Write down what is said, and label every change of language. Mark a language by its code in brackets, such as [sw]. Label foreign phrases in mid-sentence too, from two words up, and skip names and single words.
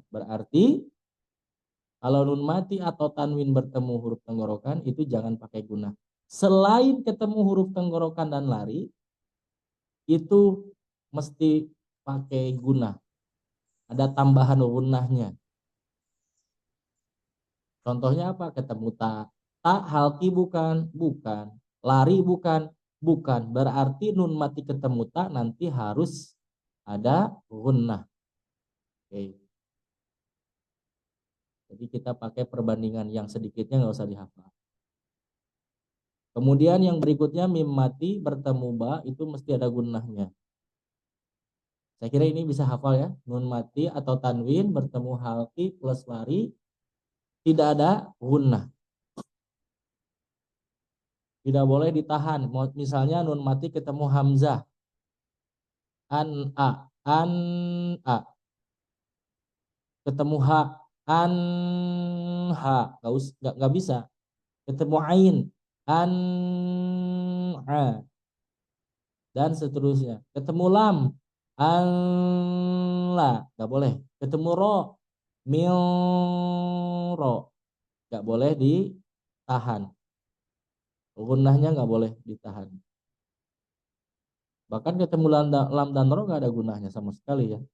[id] Berarti kalau nun mati atau tanwin bertemu huruf tenggorokan itu jangan pakai gunnah. Selain ketemu huruf tenggorokan dan lari, itu mesti pakai gunnah. Ada tambahan gunnahnya. Contohnya apa? Ketemu ta. Ta halki bukan, bukan. Lari bukan, bukan. Berarti nun mati ketemu ta nanti harus ada gunnah. Oke. Jadi kita pakai perbandingan yang sedikitnya nggak usah dihafal. Kemudian yang berikutnya mim mati bertemu ba itu mesti ada gunnahnya. Saya kira ini bisa hafal ya. Nun mati atau tanwin bertemu halki plus lari tidak ada gunnah. Tidak boleh ditahan. Misalnya nun mati ketemu hamzah. An a, an a. Ketemu ha, an ha. Nggak bisa. Ketemu ain, an a. Dan seterusnya. Ketemu lam, an la. Nggak boleh. Ketemu ro, mil ro. Nggak boleh ditahan. Gunahnya nggak boleh ditahan. Bahkan ketemu lam dan ro nggak ada gunahnya sama sekali ya.